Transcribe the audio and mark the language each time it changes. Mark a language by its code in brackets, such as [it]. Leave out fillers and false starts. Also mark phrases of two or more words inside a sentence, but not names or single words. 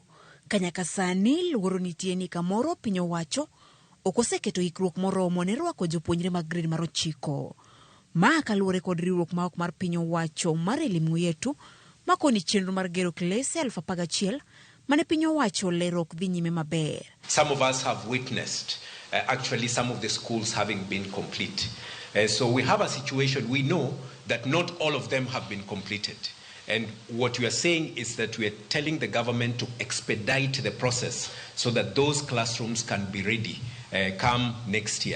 [luo] Kanyaka sani luoro nitie ni kamoro piny owacho ok oseketo ikruok moromo ne rwako jopuonjre mag grade mar 9. Ma kaluwore kod riwruok ma ok mar piny owacho mar Elimu Yetu makoni chenro mar gero klese 11,000 mane piny owacho lero ok dhi nyime maber. [en] Some of us have witnessed actually some of the schools having been complete. So we have a situation, we know that not all of them have been completed. And what we are saying is that we are telling the government to expedite the process so that those classrooms can be ready come next year.